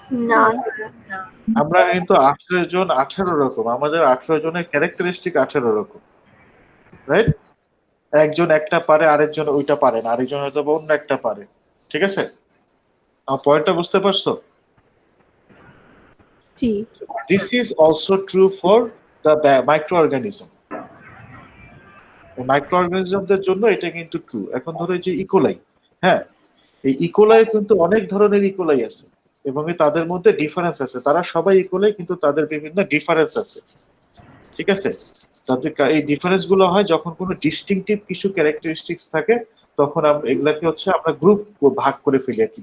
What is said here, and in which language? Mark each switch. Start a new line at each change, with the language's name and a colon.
Bangla: না। আমরা কিন্তু 18 জন 18 রকম, আমাদের 18 জনের ক্যারেক্টারিস্টিক 18 রকম, রাইট? একজন একটা পারে, আরেকজন ওইটা পারে না, আরেকজন হয়তো অন্য একটা পারে, ঠিক আছে? আমার পয়েন্টটা বুঝতে পারছো? জি।
English: This is also true for the microorganism.
Bangla: মাইক্রোঅর্গানিজমদের জন্য এটা কিন্তু ট্রু। এখন ধরো এই যে ইকোলাই, হ্যাঁ, এই ইকোলাই কিন্তু অনেক ধরনের ইকোলাই আছে এবং তাদের মধ্যে ডিফারেন্স আছে। তারা সবাই ইকোলাই, কিন্তু তাদের বিভিন্ন ডিফারেন্স আছে, ঠিক আছে? তাদের এই ডিফারেন্স গুলো হয় যখন কোনো ডিস্টিংটিভ কিছু ক্যারেক্টারিস্টিক্স থাকে, তখন আমরা এগুলাকে হচ্ছে আমরা গ্রুপ ভাগ করে ফেলি আর কি।